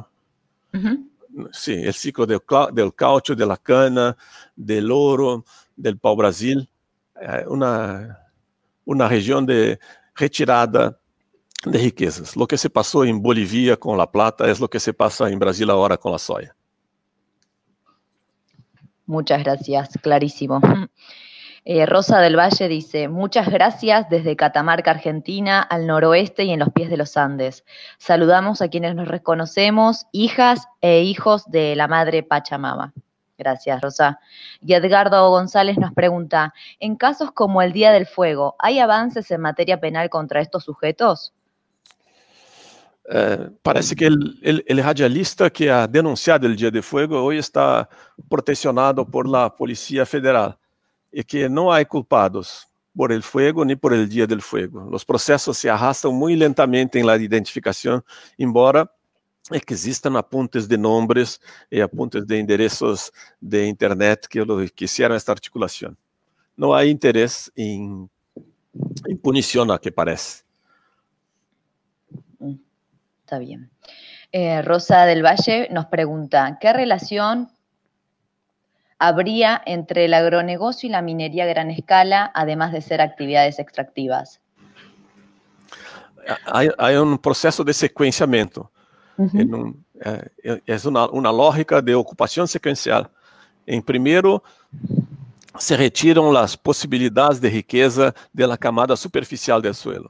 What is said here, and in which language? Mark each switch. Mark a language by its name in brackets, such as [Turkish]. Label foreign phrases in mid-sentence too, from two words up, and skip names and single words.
[Portuguese] Sim, o ciclo do caucho, da cana, do ouro, do pau-brasil. Uma região de retirada de riquezas. O que se passou em Bolívia com a plata é o que se passa em Brasil agora com a soja. [Spanish] Muchas gracias, clarísimo. Rosa del Valle dice, muchas gracias desde Catamarca, Argentina, al noroeste y en los pies de los Andes. Saludamos a quienes nos reconocemos, hijas e hijos de la madre Pachamama. Gracias, Rosa. Y Edgardo González nos pregunta, en casos como el Día del Fuego, ¿hay avances en materia penal contra estos sujetos? Parece que el radialista que ha denunciado el Día de Fuego hoy está protecionado por la Policía Federal. [Portuguese] E que não há culpados [Spanish] por el fuego [Portuguese] nem por el Dia del Fuego. Os processos se arrastam muito lentamente em la identificação, embora é que existam apuntes de nomes e apuntes de endereços de internet que [Spanish] hicieron esta [Portuguese] articulação. Não há interesse em punição, a que parece. [Spanish] Está bien. Rosa del Valle nos pregunta, ¿qué relación habría entre el agronegocio y la minería a gran escala, además de ser actividades extractivas? [Portuguese] Há processo de sequenciamento. É uma lógica de ocupação sequencial. Em primeiro, se retiram as possibilidades de riqueza da camada superficial do suelo.